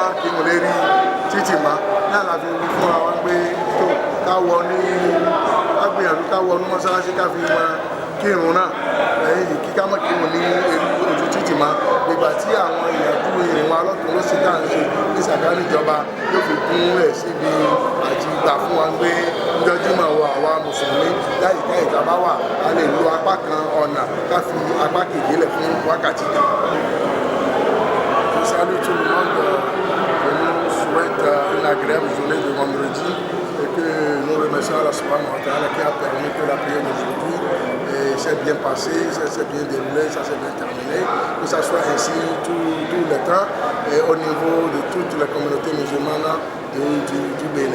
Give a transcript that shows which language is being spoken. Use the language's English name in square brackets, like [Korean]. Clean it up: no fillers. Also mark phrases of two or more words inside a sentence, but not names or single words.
[Yoruba] máa kírun lérí títì má náà la fi fún wa wá ń gbé tó ká wọ ní gbìyànjú ká wọnú mọ́sálásí ká fi wọn kírun náà lẹ́yìn kíká mọ́ kírun ní ojú títì mọ́ nígbà tí àwọn ìyànjú ìrìn wa lọ́tún ló sì dá ń ṣe ní sàkáání ìjọba yóò fi kún ẹ̀ síbi àti ìgbà fún wa pé ńjọ́júmọ̀ wọ àwa mùsùlùmí láyìíká ìjọba wà a lè lo apá kan ọ̀nà ká fi apá kejì lẹ̀ fún wákàtí kan. [French] Salut tout le monde, je nous souhaite une agréable journée de vendredi et que nous remercions Allah [Arabic] سبحانه وتعالى [French] qui a permis que la prière d'aujourd'hui s'est bien passée, s'est bien déroulée, ça s'est bien terminé, que ça soit ainsi tout le temps et au niveau de toutes les communautés musulmanes du Bénin.